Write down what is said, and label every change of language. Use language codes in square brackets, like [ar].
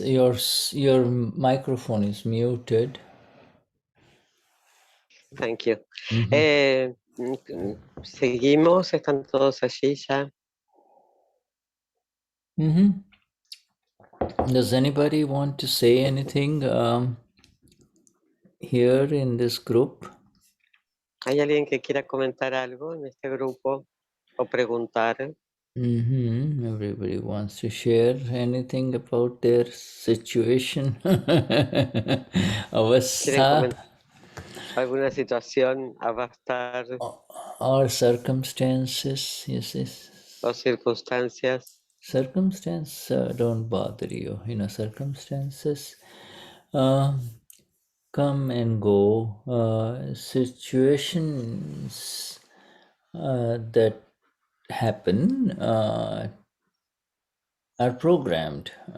[en] Your microphone is muted. Thank you. Mhm. [es] Seguimos, están todos allí ya. Mhm. [en] Does anybody want to say anything here in this group? [es] ¿Hay alguien que quiera comentar algo en este grupo o preguntar? [en] Everybody wants to share anything about their situation. [es] ¿Quieren [sa] Avastha [es] comentar alguna situación, avastar [en] or circumstances. Yes. [es] o circunstancias? [en] Circumstances don't bother you. Circumstances come and go. Situations that happen are programmed.